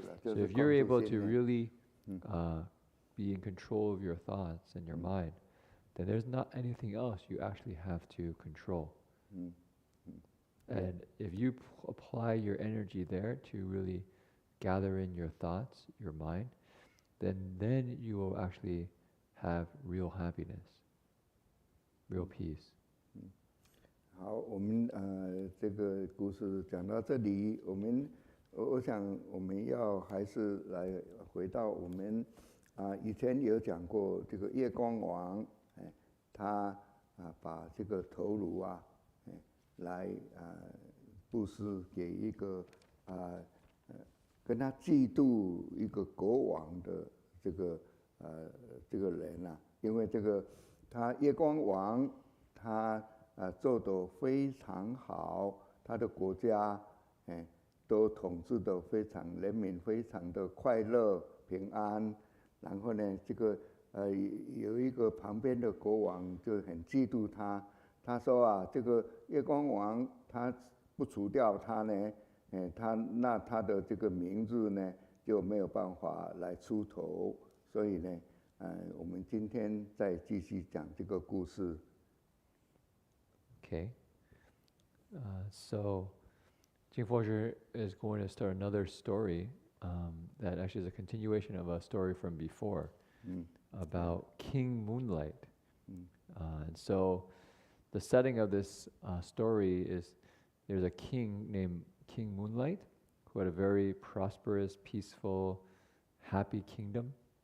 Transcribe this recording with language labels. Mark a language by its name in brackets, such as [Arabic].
[English] So if you're able to really be in control of your thoughts and your mind, then there's not anything else you actually have to control. And if you apply your energy there to really gather in your thoughts, your mind, then you will actually have real happiness, real peace. [Chinese] 好，我们这个故事讲到这里，我想我们要还是来回到我们以前有讲过这个月光王，他把这个头颅来布施给一个跟他嫉妒一个国王的这个人因为这个他月光王他做得非常好，他的国家都统治得非常，人民非常的快乐平安。然后呢，这个有一个旁边的国王就很嫉妒他，他说这个月光王他不除掉他呢，他的这个名字呢就没有办法来出头。所以呢，我们今天再继续讲这个故事。 [English] Okay, so Jingpo is going to start another story that actually is a continuation of a story from before about King Moonlight. And so the setting of this story is there's a king named King Moonlight who had a very prosperous, peaceful, happy kingdom.